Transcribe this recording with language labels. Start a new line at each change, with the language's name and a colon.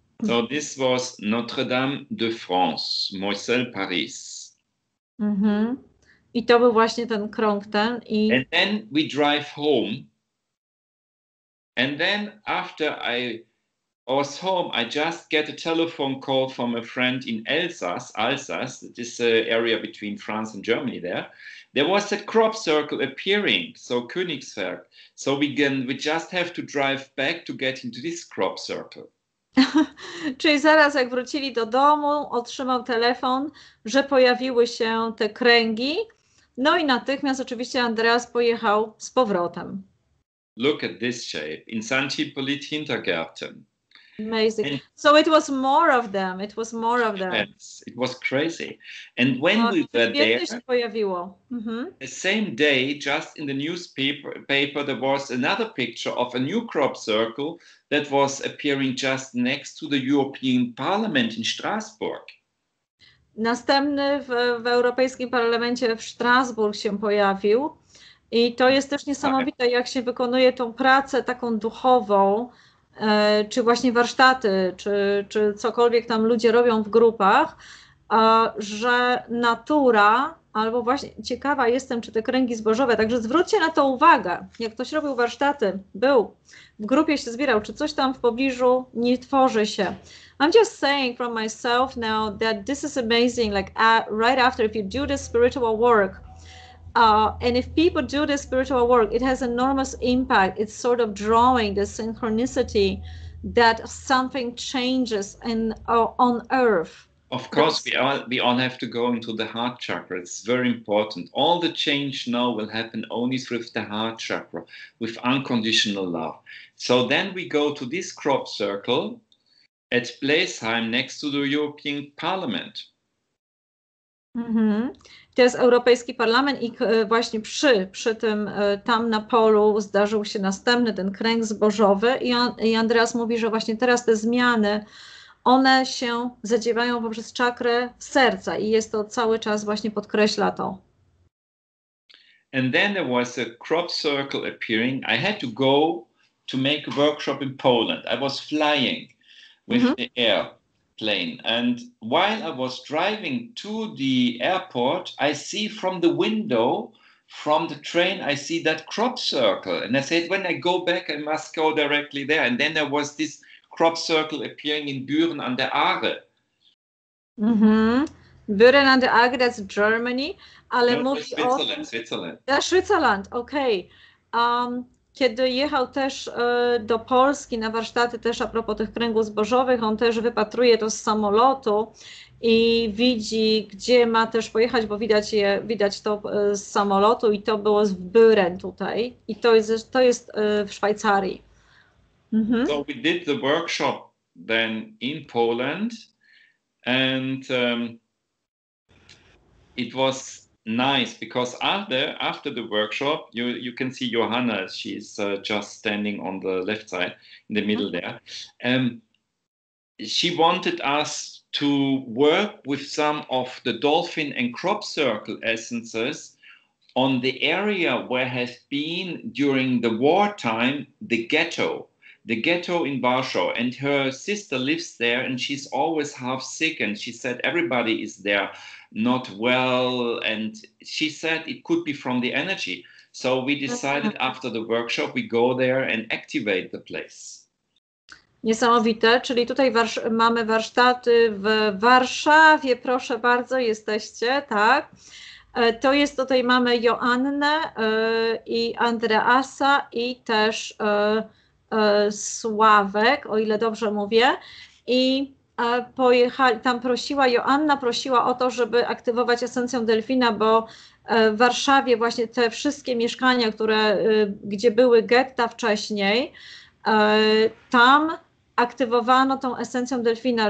English: So this was Notre Dame de France, Moiselle, Paris.
Polish: I to był właśnie ten krąg ten.
English: And then we drive home. And then after I was home, I just get a telephone call from a friend in Alsace, this area between France and Germany there. There was a crop circle appearing, so Königsberg. So we just have to drive back to get into this crop circle.
Polish: Czyli zaraz jak wrócili do domu, otrzymał telefon, że pojawiły się te kręgi. No i natychmiast oczywiście Andreas pojechał z powrotem.
English: Look at this shape. In St. Hippolyte Hintergärten. Amazing. So it was more of them. It was more of them. Yes, it was crazy. And when we were there,
Polish: się pojawiło.
English: The same day, just in the newspaper, there was another picture of a new crop circle that was appearing just next to the European Parliament in Strasbourg.
Polish: Następny w Europejskim Parlamencie w Strasburg się pojawił. I to jest też niesamowite, jak się wykonuje tą pracę taką duchową, czy właśnie warsztaty, czy cokolwiek tam ludzie robią w grupach, że natura, albo właśnie ciekawa jestem, czy te kręgi zbożowe, także zwróćcie na to uwagę, jak ktoś robił warsztaty, był, w grupie się zbierał, czy coś tam w pobliżu nie tworzy się.
English: I'm just saying from myself now that this is amazing, like right after if you do this spiritual work, and if people do this spiritual work, it has enormous impact. It's sort of drawing the synchronicity that something changes on earth. Of course, we all have to go into the heart chakra. It's very important. All the change now will happen only through the heart chakra, with unconditional love. So then we go to this crop circle at Bleisheim next to the European Parliament.
Polish: To jest Europejski Parlament i właśnie przy tym tam na polu zdarzył się następny ten kręg zbożowy i Andreas mówi, że właśnie teraz te zmiany, one się zadziewają poprzez czakrę serca i jest to cały czas właśnie podkreśla to.
English: And then there was a crop circle appearing. I had to go to make a workshop in Poland. I was flying with the airplane, and while I was driving to the airport, I see from the window, from the train, I see that crop circle, and I said, when I go back, I must go directly there. And then there was this crop circle appearing in Büren an der Aare. Büren an der Aare, that's Germany,
Polish: ale mówi o...
English: Switzerland. Switzerland, okej.
Polish: Kiedy jechał też do Polski na warsztaty też a propos tych kręgów zbożowych, on też wypatruje to z samolotu i widzi, gdzie ma też pojechać, bo widać to z samolotu i to było w Büren tutaj i to jest w Szwajcarii.
English: So we did the workshop then in Poland, and it was nice because after the workshop, you can see Johanna. She's just standing on the left side, in the middle there. She wanted us to work with some of the dolphin and crop circle essences on the area where has been during the wartime the ghetto in Warsaw, and her sister lives there, and she's always half sick, and she said everybody is there not well, and she said it could be from the energy. So we decided after the workshop we go there and activate the place.
Polish: Niesamowite, czyli tutaj mamy warsztaty w Warszawie, proszę bardzo, jesteście, tak? To jest, tutaj mamy Joannę i Andreasa i też Sławek, o ile dobrze mówię, i pojechali, tam Joanna prosiła o to, żeby aktywować esencją delfina, bo w Warszawie właśnie te wszystkie mieszkania, gdzie były getta wcześniej, tam aktywowano tą esencją delfina.